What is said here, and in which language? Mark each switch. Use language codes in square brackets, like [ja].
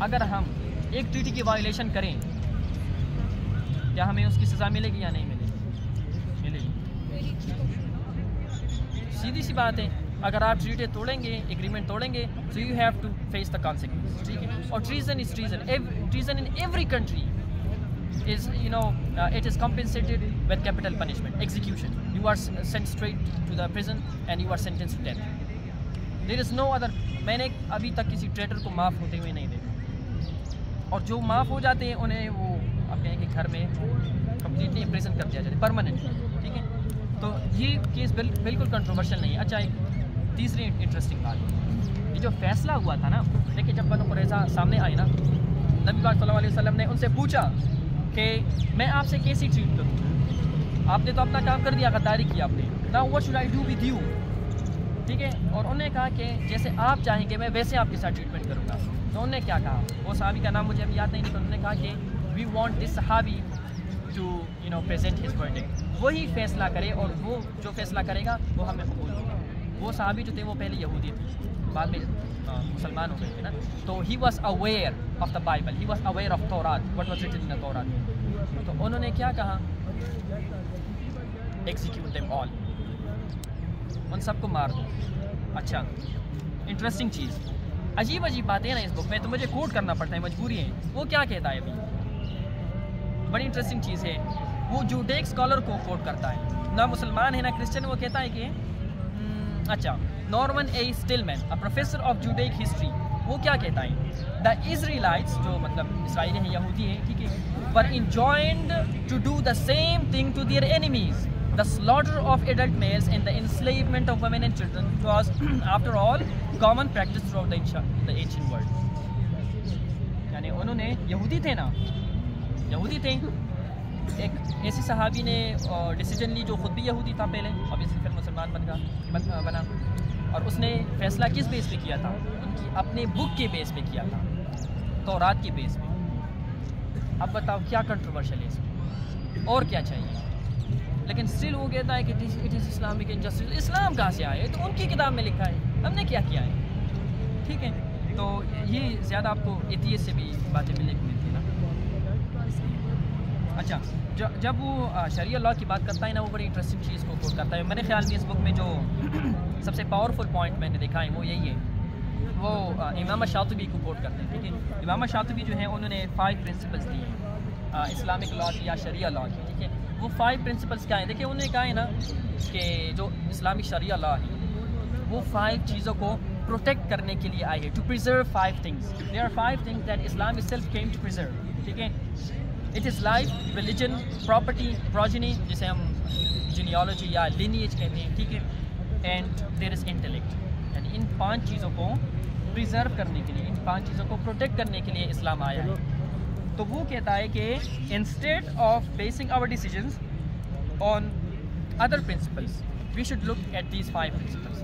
[ur] اگر ہم ایک ٹریٹی کی وائلیشن کریں، کیا ہمیں اس کی سزا ملے گی یا نہیں ملے گی؟ سیدھی سی بات ہے. اگر آپ ٹریٹی توڑیں گے، ایگریمنٹ توڑیں گے، [en] so you have to face the consequence, [ur] ٹھیک ہے. [en] اور treason is treason, treason in every country is it is compensated with capital punishment, execution. You are sent straight to the prison and you are sentenced to death. There is no other. [ur] میں نے ابھی تک کسی ٹریٹر کو معاف ہوتے ہوئے نہیں دیکھا، اور جو معاف ہو جاتے ہیں انہیں وہ آپ کہیں کہ گھر میں کمپلیٹلی امپریزن کر دیا جاتا ہے پرماننٹلی، ٹھیک ہے. تو یہ کیس بالکل کنٹروورشل نہیں ہے. اچھا ایک تیسری انٹرسٹنگ بات، یہ جو فیصلہ ہوا تھا نا، دیکھیں جب بنو قریظہ سامنے آئی نا، نبی پاک صلی اللہ علیہ وسلم نے ان سے پوچھا کہ میں آپ سے کیسی ٹریٹ کروں، آپ نے تو اپنا کام کر دیا، غداری کی آپ نے، [en] now what should I do with you، [ur] ٹھیک ہے. اور انہوں نے کہا کہ جیسے آپ چاہیں گے میں ویسے آپ کے ساتھ ٹریٹمنٹ کروں گا. تو انہوں نے کیا کہا، وہ صحابی کا نام مجھے ابھی یاد نہیں، تو انہوں نے کہا کہ [en] we want this [ur] صحابی [en] to present his verdict، [ur] وہی فیصلہ کرے اور وہ جو فیصلہ کرے گا وہ ہمیں قبول ہوگا. وہ صحابی جو تھے وہ پہلے یہودی تھے، بعد میں مسلمان ہو گئے تھے نا. [en] تو he was aware of the Bible, he was aware of Torah, what was written in the Torah. [ur] تو انہوں نے کیا کہا، [en] execute them all، [ur] ان سب کو مار دو. اچھا انٹرسٹنگ چیز، عجیب باتیں نا اس بک میں، تو مجھے کوٹ کرنا پڑتا ہے، مجبوری ہے. وہ کیا کہتا ہے ابھی، بڑی انٹرسٹنگ چیز ہے. وہ جوڈیک اسکالر کو کوٹ کرتا ہے، نہ مسلمان ہے نہ کرسچن. وہ کہتا ہے کہ اچھا Norman a اسٹلمین، a professor of جوڈیک history, وہ کیا کہتا ہے، دا اسرائیلائٹس، جو مطلب اسرائیلی ہیں، یہودی ہیں، ٹھیک ہے، [en] were enjoined to do the same thing to their enemies. The slaughter of adult males and the enslavement of women and children was, after all, common practice throughout the ancient world. [ur] یعنی انہوں نے یہودی تھے نا، یہودی تھے. ایک ایسی صحابی نے ڈیسیجن لی جو خود بھی یہودی تھا پہلے، اب اس پھر مسلمان بنا، اور اس نے فیصلہ کس بیس پہ کیا تھا، ان کی اپنے بک کے بیس پہ کیا تھا، تورات کے بیس پہ. اب بتاؤ کیا کنٹروورشل ہے اس میں، اور کیا چاہیے؟ لیکن اسٹل وہ کہتا ہے کہ [en] It is Islamic injustice. [ur] اسلام کہاں سے آئے؟ تو ان کی کتاب میں لکھا ہے، ہم نے کیا کیا ہے، ٹھیک ہے. تو یہ زیادہ آپ کو ایتھیسٹ سے بھی باتیں ملنے کو ملتی نا. اچھا جب وہ شریعہ لاء کی بات کرتا ہے نا، وہ بڑی انٹرسٹنگ چیز کو کوٹ کرتا ہے. میرے خیال میں اس بک میں جو سب سے پاورفل پوائنٹ میں نے دیکھا ہے وہ یہی ہے، وہ امام شاطبی کو کوٹ کرتے ہیں، ٹھیک ہے. امام شاطبی جو ہیں انہوں نے 5 پرنسپلس دی ہیں اسلامک لاء کی یا شریعہ لاء کی، ٹھیک ہے. وہ 5 پرنسپلس کیا ہیں؟ دیکھیں انہوں نے کہا ہے نا کہ جو اسلامک شریعہ لاء ہے وہ 5 چیزوں کو پروٹیکٹ کرنے کے لیے آئی ہے، [en] To preserve 5 things. There are 5 things that Islam itself came to preserve, ٹھیک ہے. It is life, religion, property, progeny [ur] جسے ہم جینیالوجی یا لینیج کہتے ہیں، [en] ٹھیک ہے. And there is intellect. [ur] یعنی ان 5 چیزوں کو پریزرو کرنے کے لیے، ان 5 چیزوں کو پروٹیکٹ کرنے کے لیے اسلام آیا ہے. [en] تو وہ کہتا ہے کہ instead of basing our decisions on other principles we should look at these 5 principles.